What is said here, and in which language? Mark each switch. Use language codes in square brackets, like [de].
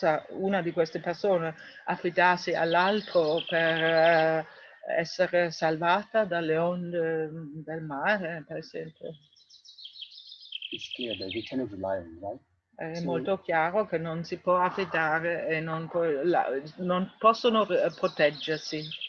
[it] Una di queste persone affidarsi all'altro per essere salvata dalle onde del mare, per esempio. [en] It's clear that we cannot rely on, right? [it] È [en] So, [it] molto chiaro che non si può affidare e non possono proteggersi.